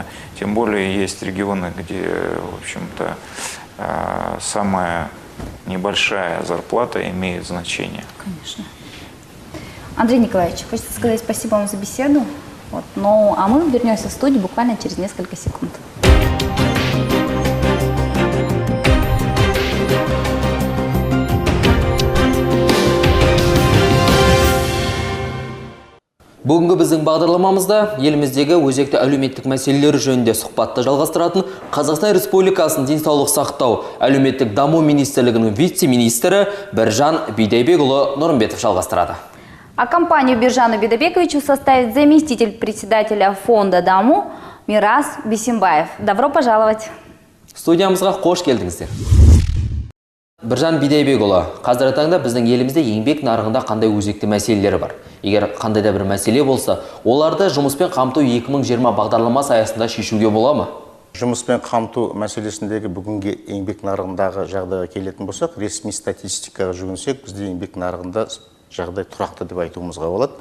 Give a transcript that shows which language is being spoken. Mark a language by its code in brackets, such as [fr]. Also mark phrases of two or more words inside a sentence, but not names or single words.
[ru] Тем более есть регионы, где, в общем-то, самая небольшая зарплата имеет значение. Конечно. Андрей Николаевич, хочется сказать спасибо вам за беседу. А мы вернемся в студию буквально через несколько секунд. [kk] Бүгінгі біздің бағдарламамызда еліміздегі өзекті әлеуметтік мәселелер жөнінде сұхбатты жалғастыратын Қазақстан Республикасының денсаулық сақтау әлеуметтік даму министрлігінің вице-министрі Біржан Бидайбекұлы Нұрымбетов жалғастырады. [ru] А компанию Биржану Бидайбековичу составит заместитель председателя фонда «Даму» Мирас Бисимбаев. Добро пожаловать! [kk] Студиямызға қош келдіңіздер. Біржан Бидайбекұлы, қазіргі таңда біздің елімізде еңбек нарығында қандай өзекті мәселелері бар? Егер қандай да бір мәселе болса, оларды жұмыспен қамту 2020 бағдарламасы аясында шешуге бола ма? Жұмыспен қамту мәселесіндегі бүгінгі еңбек нарығындағы жағдайға келетін болсақ, ресми статистикаға жүгінсек, бізде еңбек нарығында жағдай тұрақты деп айтуымызға болады.